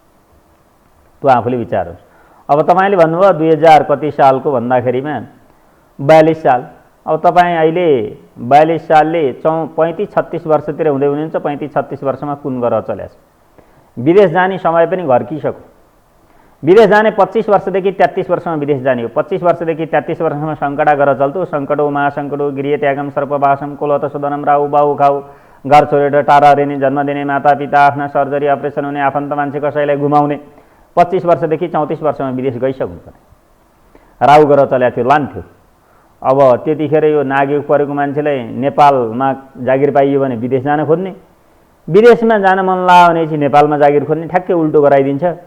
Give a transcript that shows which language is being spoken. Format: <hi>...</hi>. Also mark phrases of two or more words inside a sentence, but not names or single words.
<ne>त्यो आफूले विचार्नुहोस्। अब तपाईँले भन्नुभयो 2000 कति सालको भन्दाखेरिमा 42 साल। अब तपाईँ अहिले 42 सालले 35-36 वर्षतिर हुँदै हुनुहुन्छ। 35-36 वर्षमा कुन ग्रह चल्या छ? विदेश जाने समय पनि घर्किसक्यो। विदेश जाने 25 वर्षदेखि 33 वर्षमा विदेश जाने हो। 25 वर्षदेखि 33 वर्षमा सङ्कटा ग्रह चल्थ्यो।</ne> <sa>सङ्कटो महासङ्कटो गृहत्यागम सर्पवासम कुलत सुदनम</sa> <ne>राहु बाहु खाउ, घर छोडेर टाढा हरिने, जन्म दिने मातापिता, आफ्ना सर्जरी अपरेसन हुने, आफन्त मान्छे कसैलाई गुमाउने। 25 वर्षदेखि 34 वर्षमा विदेश गइसक्नु पर्ने। राहु ग्रह चलेको थियो, लान्थ्यो। अब त्यतिखेर यो नागयोग परेको मान्छेलाई नेपालमा जागिर पाइयो भने विदेश जान खोज्ने, विदेशमा जान मन लाग्यो भनेपछि नेपालमा जागिर खोज्ने, ठ्याक्कै उल्टो गराइदिन्छ।</ne>